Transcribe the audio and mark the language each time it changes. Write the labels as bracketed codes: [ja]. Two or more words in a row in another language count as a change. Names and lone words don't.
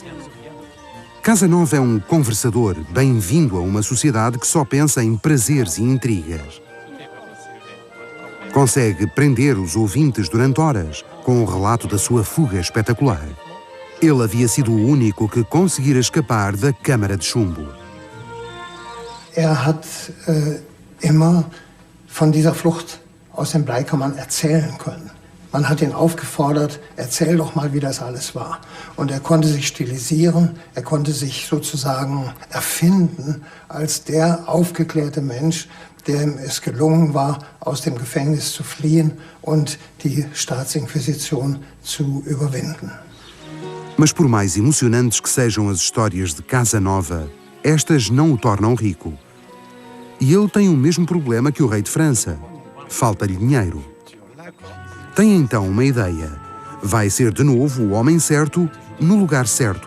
[pt] Casanova é um conversador, bem-vindo a uma sociedade que só pensa em prazeres e intrigas. Consegue prender os ouvintes durante horas com o relato da sua fuga espetacular. Ele havia sido o único que conseguira escapar da Câmara de Chumbo. [de] Hat immer von dieser Flucht aus den Bleikammern erzählen können. Man hat ihn aufgefordert, erzähl doch mal, wie das alles war. Und er konnte sich stilisieren, er konnte sich sozusagen erfinden als der aufgeklärte Mensch, dem es gelungen war, aus dem Gefängnis zu fliehen und die Staatsinquisition zu überwinden. [pt] Mas por mais emocionantes que sejam as histórias de Casanova, estas não o tornam rico. E ele tem o mesmo problema que o rei de França. Falta-lhe dinheiro. Tem então uma ideia. Vai ser de novo o homem certo, no lugar certo.